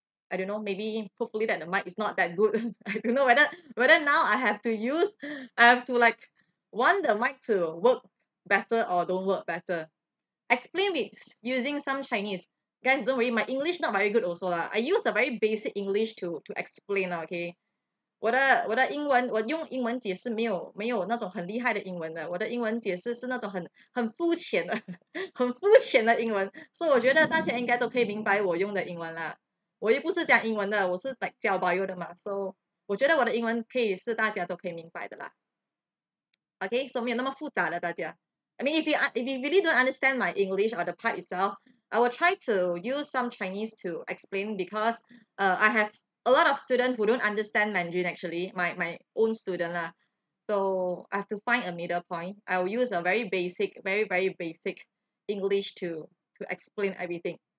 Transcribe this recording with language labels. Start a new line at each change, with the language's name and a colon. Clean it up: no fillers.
English: I don't know, maybe hopefully that the mic is not that good. I don't know whether now I have to like want the mic to work better or don't work better. Explain it using some Chinese. Guys, don't worry, my English not very good also lah. I use the very basic English to explain lah, okay?
Chinese: 我的英文我用英文解释没有那种很厉害的英文的，我的英文解释是那种很肤浅的很肤浅的英文，所以我觉得大家应该都可以明白我用的英文啦。我又不是讲英文的，我是教 bio 的嘛，所以我觉得我的英文可以是大家都可以明白的啦。
English: Okay, so
Chinese: 没有那么复杂的大家。
English: I mean, if you really don't understand my English or the part itself, I will try to use some Chinese to explain because I have a lot of students who don't understand Mandarin actually, my own student lah. So I have to find a middle point. I will use a very basic, very, very basic English to explain everything.